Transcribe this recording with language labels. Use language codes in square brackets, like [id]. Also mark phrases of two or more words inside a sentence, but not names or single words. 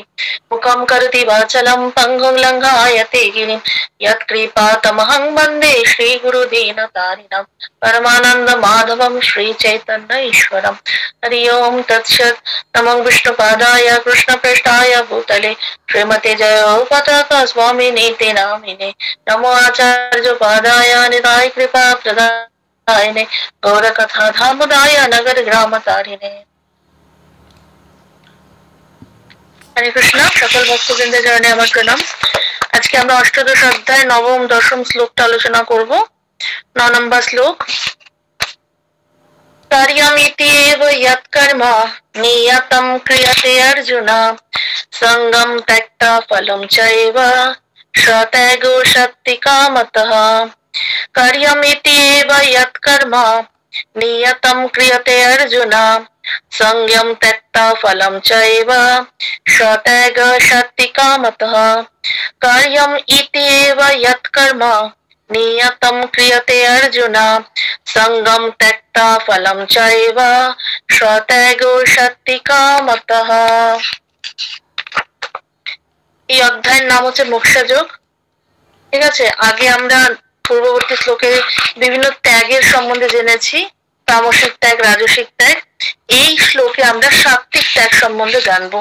[sa] मुखं करोति वाचलं पङ्गुं लङ्घयते गिरिं यत्कृपातमहं वन्दे श्रीगुरुदीनतारिणं परमानन्द माधवं श्रीचैतन्य ईश्वरम्। हरि ओम तत्सत्। नमो विष्णुपादाय कृष्णप्रेष्ठाय भूतले श्रीमते जयोपताका स्वामिनीति नामिने नमो आचार्योपाध्याय निताय कृपा प्रदायिने गौरकथा धामुदाय नगर ग्राम तारिणे। हरे कृष्ण। [bn] সকল ভক্তবৃন্দের চরণে আমার প্রণাম। আজকে আমরা অষ্টাদশ অধ্যায় নবম দশম শ্লোকটা আলোচনা করব। 9 নম্বর শ্লোক। [sa] কার্যমিতি এব যৎকর্ম নিয়তম ক্রিয়তে অর্জুন সঙ্গম ত্যক্ত্বা ফলম চৈব সত্যাগো সত্তিকামতঃ। কার্যমিতি এব যৎকর্ম নিয়তম ক্রিয়তে অর্জুন संयम त्यक्त्वा फलं चैव सत्याग सत्तिकामतः। कार्यम् इति एव यत्कर्म नियतं क्रियते अर्जुन संगम त्यक्त्वा फलं चैव सत्यागो सत्तिकामतः। [bn] এই অধ্যায়ের নাম হচ্ছে মোক্ষযোগ। ঠিক আছে, আগে আমরা পূর্ববর্তী শ্লোকে বিভিন্ন ত্যাগের সম্বন্ধে জেনেছি, তামসিক ত্যাগ, রাজসিক ত্যাগ। এই শ্লোকে আমরা সাত্বিক ত্যাগ সম্বন্ধে জানবো।